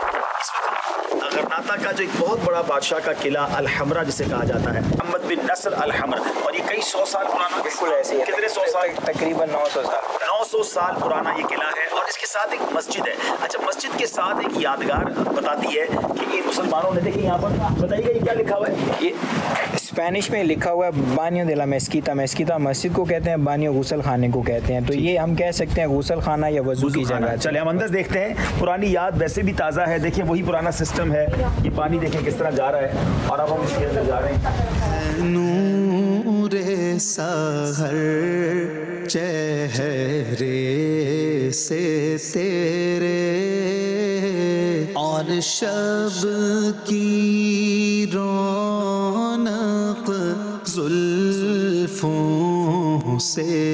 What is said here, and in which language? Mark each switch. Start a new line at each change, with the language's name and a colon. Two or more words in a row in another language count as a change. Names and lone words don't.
Urdu: اس وقت غرناطہ کا جو ایک بہت بڑا بادشاہ کا قلعہ الحمرہ جسے کہا جاتا ہے، محمد بن نصر الحمر، اور یہ کئی 100 سال پرانا، بالکل ایسے ہی ہے. کتنے 100 سال؟ تقریباً 900 سال. 900 سال پرانا یہ قلعہ ہے، اور اس کے ساتھ ایک مسجد ہے. اچھا، مسجد کے ساتھ ایک یادگار بتاتی ہے کہ یہ مسلمانوں نے، دیکھیں یہاں پر بتائیے گا یہ کیا لکھا ہوا ہے. یہ اسپینش میں لکھا ہوا ہے
Spanish: Baño de la mezquita.
Urdu: مسجد کو کہتے ہیں، بانیو غسل خانے کو کہتے ہیں. تو یہ ہم کہہ سکتے ہیں غسل خانہ یا وضو کی جگہ. چلے ہم اندر دیکھتے ہیں. پرانی یاد ویسے بھی تازہ ہے، دیکھیں وہی پرانا سسٹم ہے. یہ پانی دیکھیں کس طرح جا رہا ہے، اور اب ہم اس کے اندر جا رہے ہیں. نور سحر چہرے سے تیرے، اور شب کی رونق زلفوں سے.